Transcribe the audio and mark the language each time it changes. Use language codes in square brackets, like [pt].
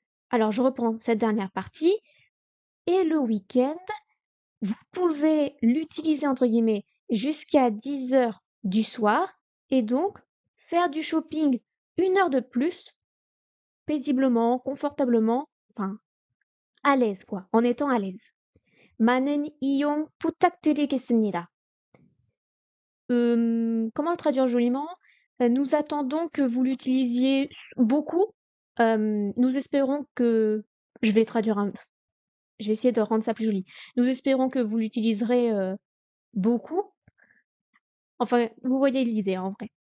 [fr] Alors je reprends cette dernière partie. Et le week-end, vous pouvez l'utiliser entre guillemets jusqu'à 10 heures du soir et donc faire du shopping 1 heure de plus, paisiblement, confortablement, enfin à l'aise quoi, en étant à l'aise. [ko] 많은 이용 부탁드리겠습니다. [fr] Comment le traduire joliment? Nous attendons que vous l'utilisiez beaucoup. Nous espérons que... Je vais traduire je vais essayer de rendre ça plus joli. Nous espérons que vous l'utiliserez beaucoup. Enfin, vous voyez l'idée en vrai.